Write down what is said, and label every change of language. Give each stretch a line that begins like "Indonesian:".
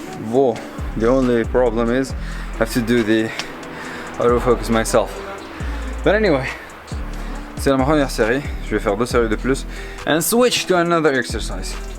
English: Whoa, the only problem is I have to do the autofocus myself. But anyway,
French: c'est la première série. Je vais faire 2 séries de plus.
English: And switch to another exercise.